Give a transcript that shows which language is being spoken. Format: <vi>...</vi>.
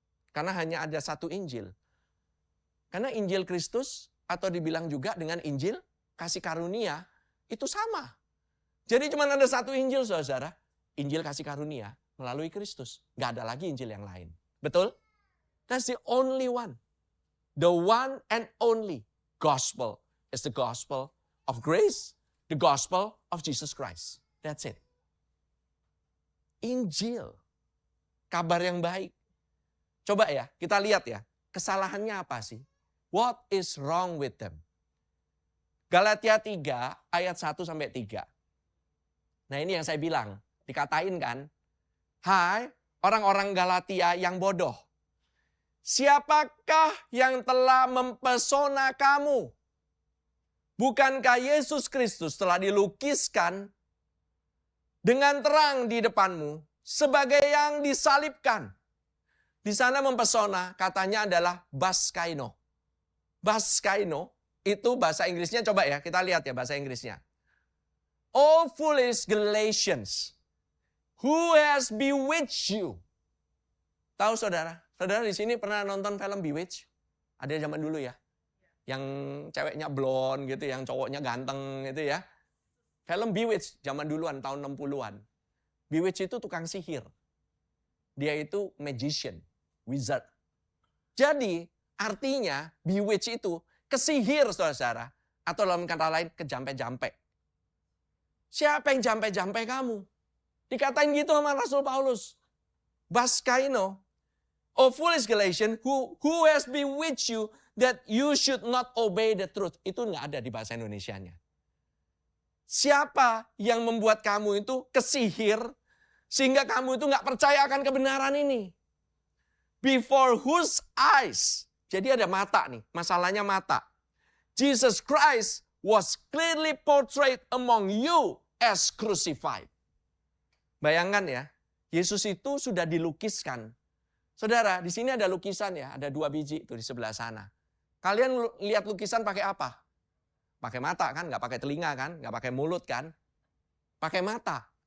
<id>Karena hanya ada satu Injil. Karena Injil Kristus, atau dibilang juga dengan Injil kasih karunia, itu sama. Jadi cuma ada satu Injil, saudara. Injil kasih karunia melalui Kristus. Gak ada lagi Injil yang lain. Betul?</id> <en>That's the only one. The one and only gospel is the gospel of grace. The gospel of Jesus Christ. That's it.</en> <id>Injil. Kabar yang baik. Coba ya, kita lihat ya. Kesalahannya apa sih?</id> <en>What is wrong with them?</en> <id>Galatia 3 ayat 1-3. Nah ini yang saya bilang. Dikatain kan, hai orang-orang Galatia yang bodoh. Siapakah yang telah mempesona kamu? Bukankah Yesus Kristus telah dilukiskan dengan terang di depanmu sebagai yang disalibkan? Di sana mempesona katanya adalah baskaino. Baskaino itu bahasa Inggrisnya, coba ya kita lihat ya bahasa Inggrisnya.</id> <en>Oh foolish Galatians, who has bewitched you?</en> <id>Tahu saudara? Saudara di sini pernah nonton film Bewitched? Ada zaman dulu ya. Yang ceweknya blonde gitu, yang cowoknya ganteng gitu ya. Film Bewitched zaman duluan tahun 60-an. Bewitched itu tukang sihir. Dia itu magician, wizard. Jadi artinya Bewitched itu kesihir saudara. Atau dalam kata lain kejampe-jampe. Siapa yang jampe-jampe kamu? Dikatain gitu sama Rasul Paulus.</id> <en>Baskaino, O foolish Galatian, who has bewitched you that you should not obey the truth.</en> <id>Itu nggak ada di bahasa Indonesianya. Siapa yang membuat kamu itu kesihir sehingga kamu itu nggak percaya akan kebenaran ini?</id> <en>Before whose eyes?</en> <id>Jadi ada mata nih, masalahnya mata.</id> <en>Jesus Christ was clearly portrayed among you as crucified.</en> <id>Bayangkan ya, Yesus itu sudah dilukiskan. Saudara, di sini ada lukisan ya, ada 2 biji tuh di sebelah sana. Kalian lihat lukisan pakai apa? Pakai mata kan, nggak pakai telinga kan, nggak pakai mulut kan, pakai mata.</id>